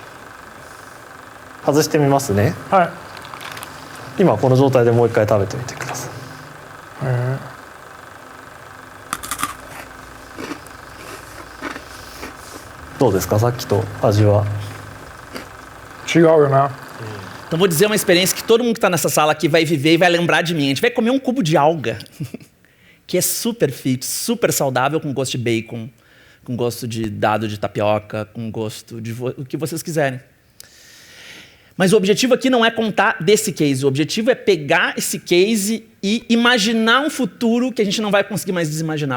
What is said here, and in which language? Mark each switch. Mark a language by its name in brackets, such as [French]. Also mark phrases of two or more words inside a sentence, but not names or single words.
[Japanese] 外してみますね。はい。今この状態でもう一回食べてみてください。どうですか？さっきと味は。違うよね。 [Portuguese] Então vou dizer uma experiência que todo mundo que está nessa sala aqui vai viver e vai lembrar de mim. A gente vai comer um cubo de alga, que é super fit, super saudável, com gosto de bacon, com gosto de dado de tapioca, com gosto de o que vocês quiserem. Mas o objetivo aqui não é contar desse case, o objetivo é pegar esse case e imaginar um futuro que a gente não vai conseguir mais desimaginar.